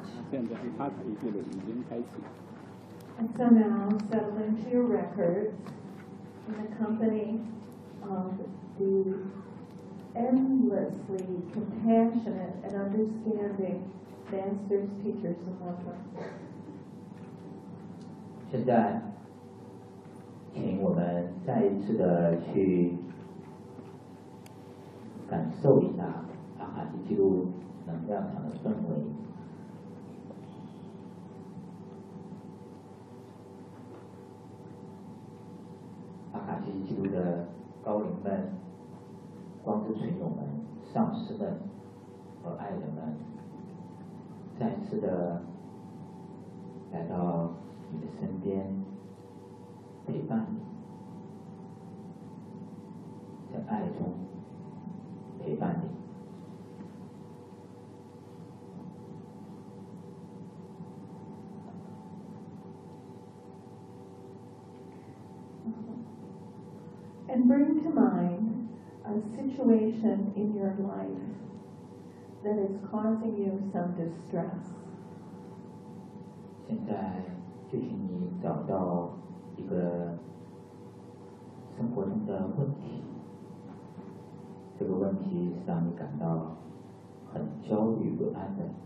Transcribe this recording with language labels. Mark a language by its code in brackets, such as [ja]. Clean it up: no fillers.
[zh] 现在阿卡西记录已经开启。 [en] And so now settle into your records. in the company of the endlessly compassionate and understanding dancers, teachers, and workers. [zh] 现在，请我们再一次的去感受一下阿卡西记录能量场的氛围。阿卡西记录的高龄们、光之群友们、上师们和爱人们，再一次的来到你的身边，陪伴你，在爱中陪伴你。 [en] And bring to mind a situation in your life that is causing you some distress. [zh] 现在就请你找到一个生活中的问题，这个问题是让你感到很焦虑不安的。